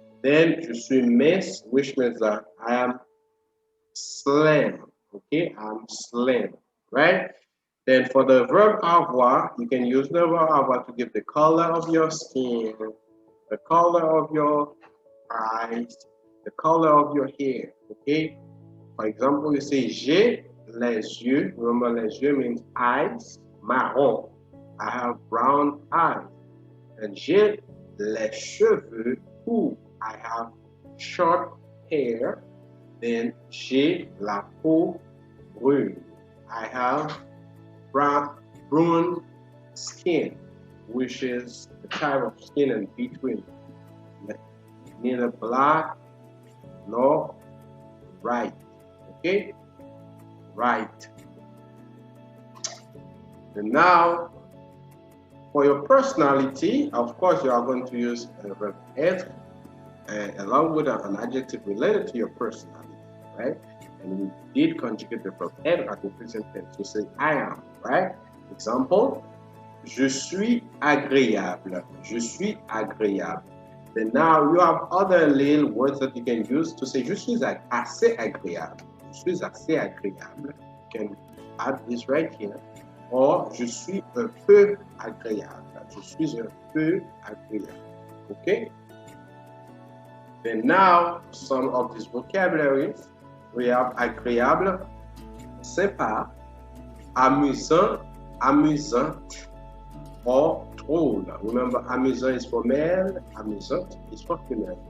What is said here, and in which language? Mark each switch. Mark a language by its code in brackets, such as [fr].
[en] Then [fr] je suis mince, [en] which means that I am slim. Okay? I'm slim. Right? Then for the verb avoir, you can use the verb avoir to give the color of your skin, the color of your eyes, the color of your hair, okay? For example, you say, [fr] j'ai les yeux. [en] Remember, [fr] les yeux [en] means eyes, [fr] marron. [en] I have brown eyes. And [fr] j'ai les cheveux courts. [en] I have short hair. Then [fr] j'ai la peau brune. [en] I have brown skin, which is the type of skin in between, neither black nor white. Okay, right. And now, for your personality, of course, you are going to use the verb être along with an adjective related to your personality, right? And we did conjugate the verb être at the present tense to say I am, right? Example, [fr] je suis agréable. Je suis agréable. [en] Then now you have other little words that you can use to say [fr] je suis assez agréable. Je suis assez agréable. [en] You can add this right here. Or [fr] je suis un peu agréable. Je suis un peu agréable. [en] Okay? Then now some of these vocabularies. We have agréable, sympa, amusant, amusante, or drôle. Remember, amusant is for male, amusante is for female.